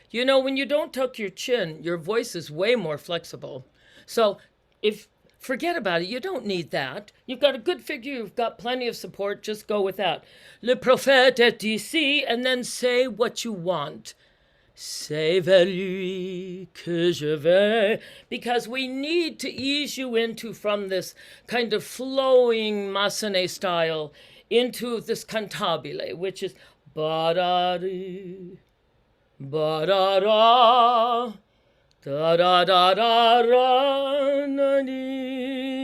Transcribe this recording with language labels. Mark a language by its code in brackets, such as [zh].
[en] When you don't tuck your chin, your voice is way more flexible. So if forget about it, you don't need that. You've got a good figure, you've got plenty of support, just go with that. [fr] Le prophète est ici, [en] and then say what you want. [fr] C'est vers lui que je vais. [en] Because we need to ease you into from this kind of flowing Massenet style into this cantabile, which is ba-da-dee, ba-da-da, da-da-da-da-da, na-dee-dee-dee.